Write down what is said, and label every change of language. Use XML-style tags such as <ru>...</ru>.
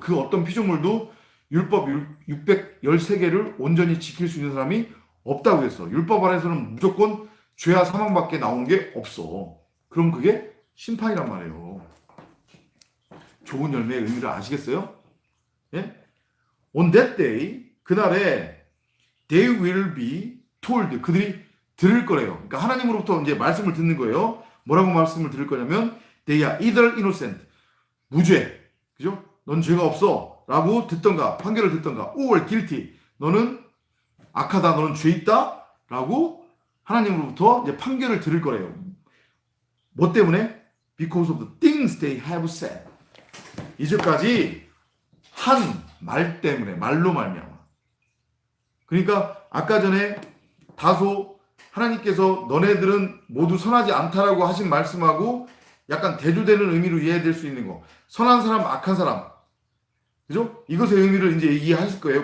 <ko>그 어떤 피조물도 율법 613개를 온전히 지킬 수 있는 사람이 없다고 했어. 율법 안에서는 무조건 죄와 사망밖에 나온 게 없어. 그럼 그게 심판이란 말이에요. 좋은 열매의 의미를 아시겠어요? 예?</ko> <en>On that day,</en> <ko>그날에</ko> <en>they will be told,</en> <ko>그들이 들을 거래요. 그러니까 하나님으로부터 이제 말씀을 듣는 거예요. 뭐라고 말씀을 들을 거냐면</ko> <en>they are either innocent,</en> <ko>무죄, 그죠? 넌 죄가 없어 라고 듣던가 판결을 듣던가</ko> <en>or guilty,</en> <ko>너는 악하다, 너는 죄 있다 라고 하나님으로부터 이제 판결을 들을 거래요. 뭐 때문에?</ko> <en>Because of the things they have said.</en> <ko>이제까지 한 말 때문에, 말로 말미암아. 그러니까 아까 전에 다소 하나님께서 너네들은 모두 선하지 않다라고 하신 말씀하고 약간 대조되는 의미로 이해될 수 있는 거. 선한 사람, 악한 사람. 그죠? 이것의 의미를 이제 이해하실 거예요.</ko>